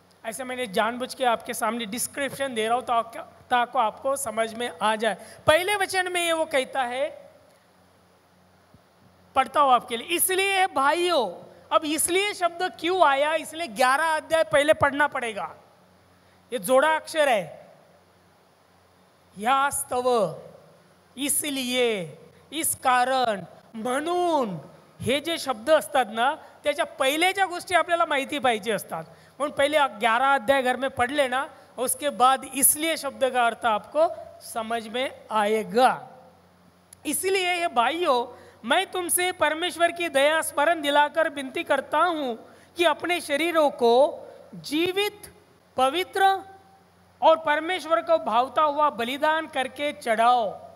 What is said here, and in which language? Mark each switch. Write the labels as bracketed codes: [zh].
[hi] ऐसे मैंने जानबूझ के आपके सामने डिस्क्रिप्शन दे रहा हूँ ताकि आपको समझ में आ जाए. पहले वचन में ये वो कहता है, पढ़ता हूँ आपके लिए. इसलिए भाइयों, अब इसलिए शब्द क्यों आया, इसलिए 11 अध्याय पहले पढ़ना पड़ेगा. ये जोड़ा अक्षर है. [mr] यास्तव, इसलिए, इस कारण, म्हणून, हे जे शब्द असतात ना त्याच्या पहिलेच्या गोष्टी आपल्याला माहिती पाहिजे असतात. [hi] म्हणून पहले 11 अध्याय घर में पढ़ लेना, उसके बाद इसलिए शब्द का अर्थ आपको समझ में आएगा. इसलिए ये भाइयों, मैं तुमसे परमेश्वर की दया स्मरण दिलाकर विनती करता हूँ कि अपने शरीरों को जीवित, पवित्र और परमेश्वर को भावता हुआ बलिदान करके चढ़ाओ.